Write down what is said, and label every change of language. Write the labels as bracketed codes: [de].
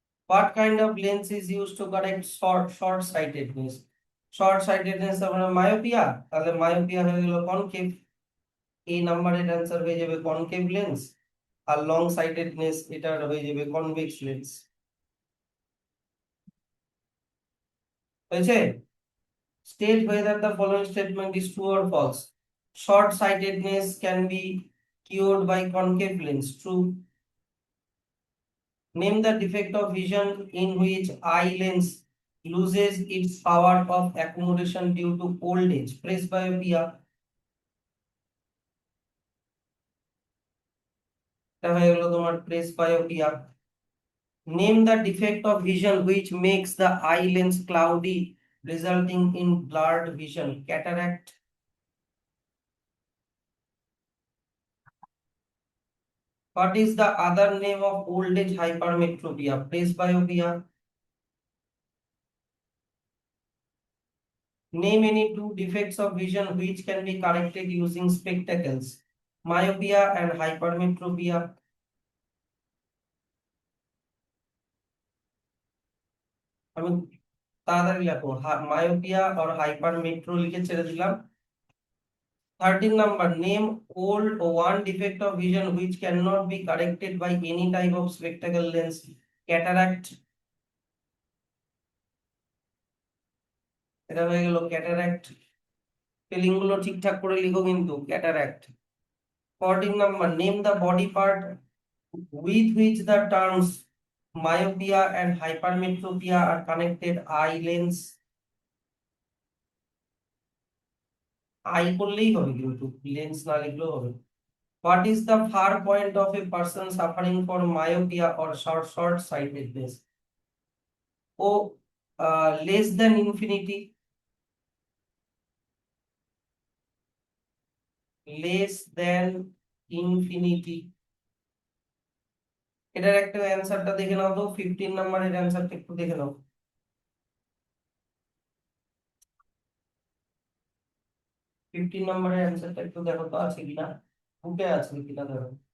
[en] What kind of lens is used to correct short sightedness? [bn] Short sightedness মানে myopia, তাহলে myopia হয়ে গেল concave. এই নাম্বারের অ্যান্সার হয়ে যাবে কনকেভ লেন্স। আর লং সাইটেডনেস এটার হয়ে যাবে কনভেক্স লেন্স। হয়েছে? [en] State whether the following statement is true or false. Short-sightedness can be cured by concave lens. True. Name the defect of vision in which eye lens loses its power of accommodation due to old age. Presbyopia. [bn] এটা হয়ে গেল তোমার presbyopia. [en] Name the defect of vision which makes the eye lens cloudy, resulting in blurred vision. Cataract. What is the other name of old age hypermetropia? Presbyopia. Name any two defects of vision which can be corrected using spectacles. Myopia and hypermetropia. [bn] আমি তাড়াতাড়ি লেখো, myopia আর hyper metro লিখে ছেড়ে দিলাম। [en] 13 number, name old one defect of vision which cannot be corrected by any type of spectacle lens. [bn] Cataract, এটা হয়ে গেল cataract. Spelling গুলো ঠিকঠাক করে লিখো কিন্তু, cataract. [en] 14 number, name the body part with which the terms myopia and hypermetropia are connected. [bn] Eye lens, I করলেই হবে কিন্তু, লেন্স না লিখলেও হবে। [en] What is the far point of a person suffering from myopia or short sightedness? ও less than infinity, less than infinity। [bn] এটার একটা অ্যান্সারটা দেখে নাও তো, 15 নম্বরের অ্যান্সারটা একটু দেখে নাও। 15 নম্বরের অ্যান্সারটা একটু দেখো তো আছে কিনা, বুকে আছে কিনা দেখো।